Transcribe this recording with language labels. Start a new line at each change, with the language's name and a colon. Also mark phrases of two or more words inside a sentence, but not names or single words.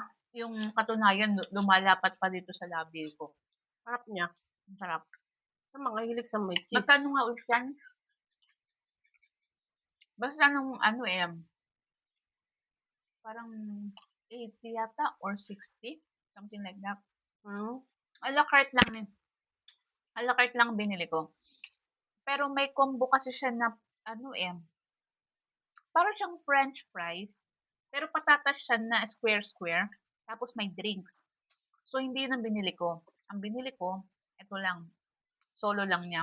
Filipino: Yung katunayan, lumalapat pa dito sa labi ko. Sarap niya. Ang sarap. Sa mga hilig sa may cheese. Magkano nga ulit yan? Basta nung parang 80 yata or 60.
English: Something like that.
French: A la carte
Filipino: lang eh.
French: A la carte
Filipino: lang binili ko. Pero may combo kasi siya na parang siyang
English: french fries.
Filipino: Pero patatas siya na square-square. Tapos may drinks. So, hindi yun ang binili ko. Ang binili ko, ito lang. Solo lang niya.